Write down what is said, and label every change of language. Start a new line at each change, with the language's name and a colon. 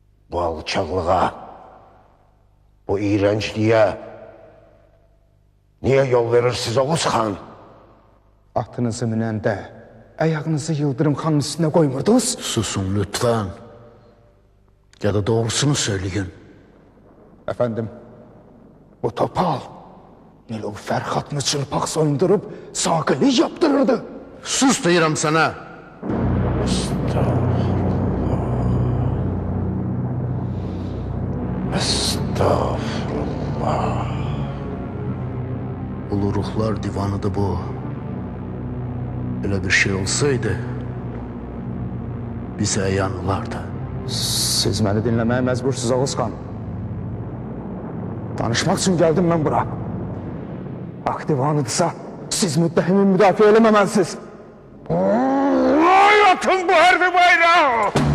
Azerbaijani: Bu alçaqlığa, bu iğrəncliyə niyə yol verirsiniz Oğuz xan? Atınızı minəndə ayağınızı Yıldırım xanın üstünə qoymurdunuz.
Turkish: Susun lütfen. Ya da doğrusunu söyleyin.
Azerbaijani: Efendim, bu topal Nilüfer xatını çılpaq soyundurub saqili yaptırırdı. Sus deyirəm sana. Estağfurullah.
Turkish: Ulu Ruhlar Divanıdır bu. Öyle bir şey olsaydı bize əyan olardı.
Azerbaijani: Siz məni dinləməyə məcbursunuz Oğuz xan. Danışmaq üçün gəldim mən bura. Hak divanıdırsa siz müttəhimi müdafiə eləməməlisiniz. Atın bu hərbi bayrağı!